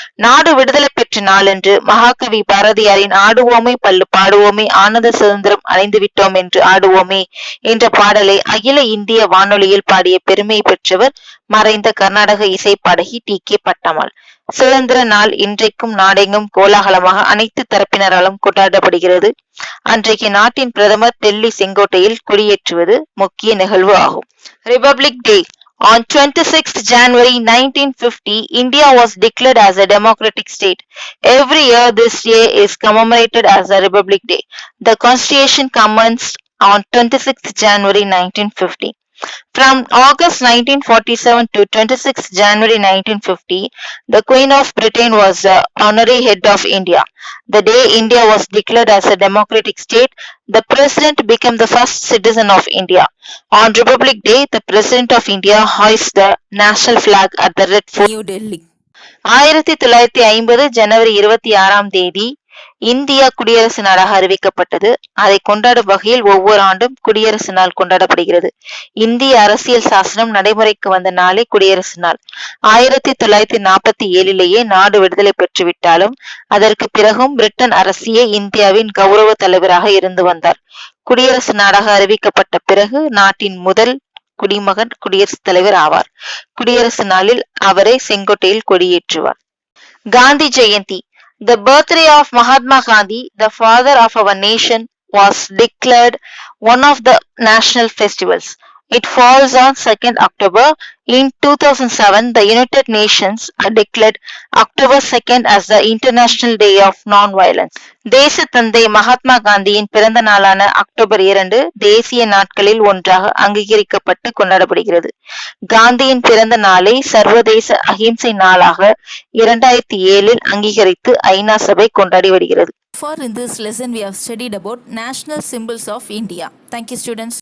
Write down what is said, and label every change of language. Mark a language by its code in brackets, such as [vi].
[ta] நாடு விடுதலை பெற்ற நாளன்று மகாகவி பாரதியாரின் ஆடுவோமே பல்லு பாடுவோமே ஆனந்த சுதந்திரம் அடைந்து விட்டோம் என்று ஆடுவோமே என்ற பாடலை அகில இந்திய வானொலியில் பாடிய பெருமை பெற்றவர் மறைந்த கர்நாடக இசை பாடகி டி.கே. பட்டம்மாள். சுதந்திர நாள் இன்றைக்கும் நாடெங்கும் கோலாகலமாக அனைத்து தரப்பினராலும் கொண்டாடப்படுகிறது. அன்றைக்கு நாட்டின் பிரதமர் டெல்லி செங்கோட்டையில் கொடியேற்றுவது முக்கிய நிகழ்வு ஆகும். [en] Republic day. On 26th January 1950, India was declared as a democratic state. Every year this day is commemorated as a Republic Day. The Constitution commenced on 26th January 1950. From August 1947 to 26 January 1950, the Queen of Britain was the honorary head of India. The day India was declared as a democratic state, the President became the first citizen of India. On Republic Day, the President of India hoists the national flag at the Red Fort. New Delhi. [ta] 1950 ஜனவரி 26ஆம் தேதி India குடியரசு நாடாக அறிவிக்கப்பட்டது. அதை கொண்டாடும் வகையில் ஒவ்வொரு ஆண்டும் குடியரசு நாள் கொண்டாடப்படுகிறது. இந்திய அரசியல் சாசனம் நடைமுறைக்கு வந்த நாளே குடியரசு நாள். 1947லேயே நாடு விடுதலை பெற்றுவிட்டாலும் அதற்கு பிறகும் பிரிட்டன் அரசியே இந்தியாவின் கௌரவ தலைவராக இருந்து வந்தார். குடியரசு நாடாக அறிவிக்கப்பட்ட பிறகு நாட்டின் முதல் குடிமகன் குடியரசுத் தலைவர் ஆவார். குடியரசு நாளில் அவரை செங்கோட்டையில் கொடியேற்றுவார். Gandhi Jayanthi. [en] The birthday of Mahatma Gandhi, the father of our nation, was declared one of the national festivals. It falls on 2nd October. In 2007, the United Nations declared October 2nd as the International Day of Non-Violence. [ta] தேச தந்தை மகாத்மா காந்தியின் பிறந்த நாளான October 2 தேசிய நாட்களில் ஒன்றாக அங்கீகரிக்கப்பட்டு கொண்டாடப்படுகிறது. காந்தியின் பிறந்த நாளை சர்வதேச அகிம்சை நாளாக 2007 அங்கீகரித்து ஐநா சபை கொண்டாடி வருகிறது. [en] For in this lesson we have studied about national symbols of India. Thank you students.